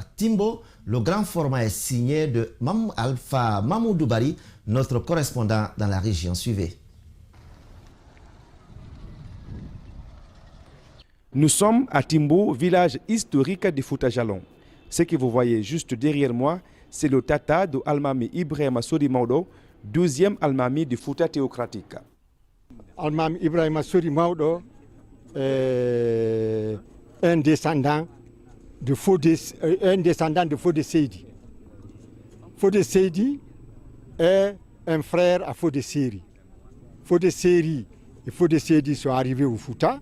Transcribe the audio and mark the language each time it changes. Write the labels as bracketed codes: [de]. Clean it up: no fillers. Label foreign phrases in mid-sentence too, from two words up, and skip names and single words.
[fr] Timbo, le grand format est signé de Alpha Mamoudou Bari, notre correspondant dans la région. Suivez. Nous sommes à Timbo, village historique du Fouta Jalon. Ce que vous voyez juste derrière moi, c'est le tata de Almami Ibrahima Sori Maodo, 12e Almami du Fouta théocratique. Almami Ibrahima Sori Maodo est un descendant de Fodé Seydi. Fodé Seydi est un frère à Fodé Seri. Fodé Seri et Fodé Seydi sont arrivés au Fouta.